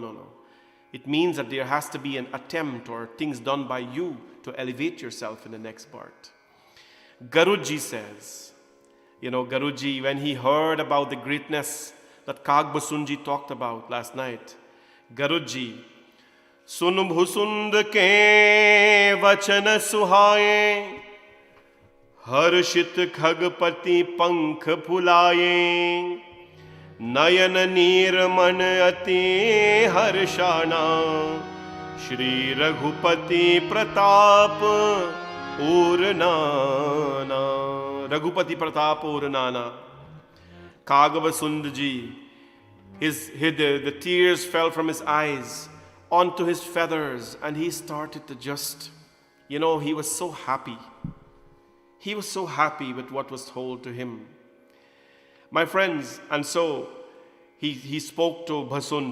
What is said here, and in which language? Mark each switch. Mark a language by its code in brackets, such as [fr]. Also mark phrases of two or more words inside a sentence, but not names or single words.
[en] It means that there has to be an attempt or things done by you to elevate yourself in the next birth. Guruji says, Guruji, when he heard about the greatness that Kagbasunji talked about last night, Guruji, [hi] सुनि भुसुंड के बचन सुहाए हर्षित खगपति पंख फुलाए नयन नीरमन अति हर्षाना श्री रघुपति प्रताप उरनाना रघुपति प्रताप उरनाना [en] Kagavasund ji, the tears fell from his eyes onto his feathers and he started to just, he was so happy. He was so happy with what was told to him. My friends, and so he spoke to Bhusund.